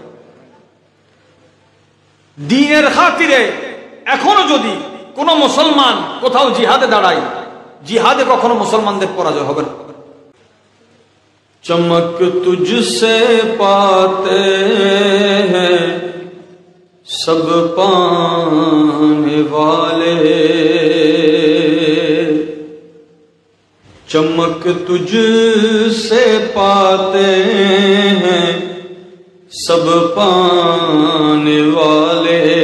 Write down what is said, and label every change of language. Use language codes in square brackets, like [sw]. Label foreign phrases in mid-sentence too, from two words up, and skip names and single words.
[bn] দ্বীনের খাতিরে এখনো যদি কোন মুসলমান কোথাও জিহাদে দাঁড়ায়, জিহাদে কখনো মুসলমানদের পরাজয় হবে না। [ur] چمک تجھ سے پاتے ہیں سب پانے والے چمک تجھ سے پاتے ہیں، سب پانے والے